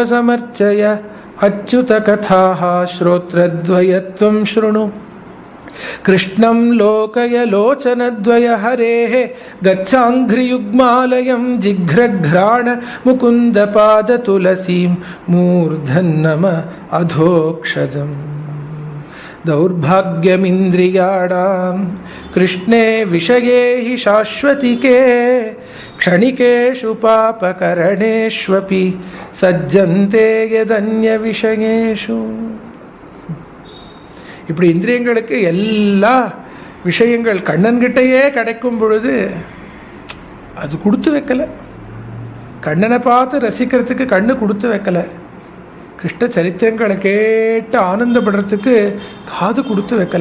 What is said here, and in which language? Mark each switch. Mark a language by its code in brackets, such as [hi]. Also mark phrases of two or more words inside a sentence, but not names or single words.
[sa] समर्चय अच्युत कथाः श्रोत्रद्वयत्वं शृणु कृष्णं लोकय लोचनद्वय हरेः गच्छाङ्घ्रियुग्मालयं जिघ्रघ्राण मुकुन्द पाद तुलसीं मूर्धन् नम अधोक्षजम्. दौर्भाग्यमिन्द्रियाणां कृष्णे विषये हि शाश्वतिके क्षणिकेषु पापकरणेष्वपि सज्जन्ते यदन्य விஷயேஷு. [ta] இப்படி இந்திரியங்களுக்கு எல்லா விஷயங்கள் கண்ணன்கிட்டயே கிடைக்கும் பொழுது அது கொடுத்து வைக்கல. கண்ணனை பார்த்து ரசிக்கிறதுக்கு கண்ணு கொடுத்து வைக்கல. கிருஷ்ண சரித்திரங்களை கேட்டு ஆனந்தப்படுறதுக்கு காது கொடுத்து வைக்கல.